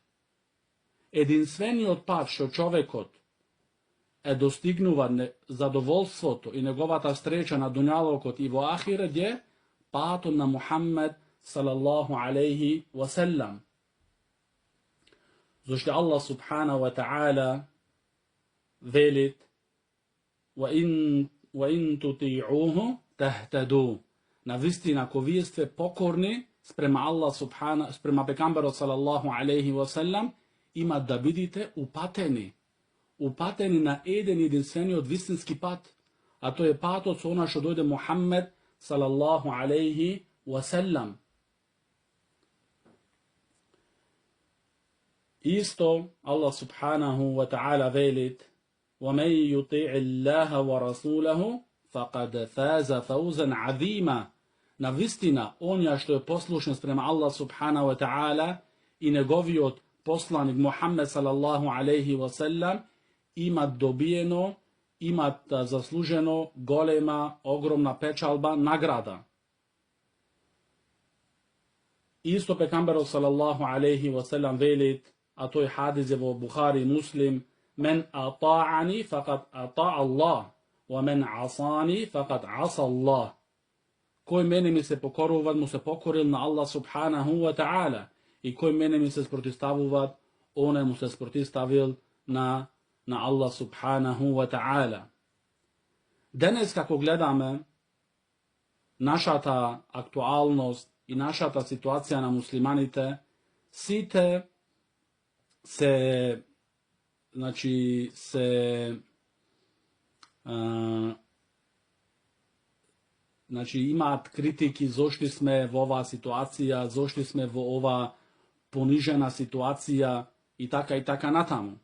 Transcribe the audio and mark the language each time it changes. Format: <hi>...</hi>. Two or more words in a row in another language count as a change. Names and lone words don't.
<mk>Единствениот пат што човекот достигнува задоволството и неговата стреча на дуњалокот и во ахирет е патот на Мухаммед</mk> <ar>صلى الله عليه وسلم.</ar> <mk>Зошто Аллах субхана ва таала велит</mk> <ar>وَإِن تُطِيعُوهُ تَهْتَدُوا.</ar> <mk>Навистина, ако вие сте покорни спрема Аллах субхана, спрема пекамберот</mk> <ar>صلى الله عليه وسلم,</ar> <mk>има да бидите упатени. Упатени на еден единствениот вистински пат, а тој е патот со она што дојде Мухаммед</mk> <ar>صلى الله عليه وسلم.</ar> <mk>Исто Аллах</mk> <ar>سبحانه وتعالى</ar> <mk>велит</mk> <ar>وَمَنْ يُطِعِ اللَّهَ وَرَسُولَهُ فَقَدْ فَازَ فَوْزًا عَظِيمًا.</ar> <mk>Навистина, онја што е послушен спрема Аллах</mk> <ar>سبحانه وتعالى</ar> <mk>и неговиот посланик Мухаммед</mk> <ar>صلى الله عليه وسلم</ar> <mk>имат добиено, имат заслужено голема, огромна печалба, награда. Исто пекамберот</mk> <ar>صلى الله عليه وسلم</ar> <mk>велит, а тој хадис е во Бухари Муслим:</mk> <ar>من أطاعني فقد أطاع الله ومن عصاني فقد عصى الله.</ar> <mk>Кој мене ми се покоруват, му се покорил на Аллах</mk> <ar>سبحانه وتعالى,</ar> <mk>и кој мене ми се спротиставуват, оне му се спротиставил на Аллах</mk> <ar>سبحانه وتعالى.</ar> <mk>Денес како гледаме нашата актуалност и нашата ситуација на муслиманите, сите се имаат критики зошто сме во оваа ситуација, зошто сме во ова понижена ситуација и така натаму.</mk>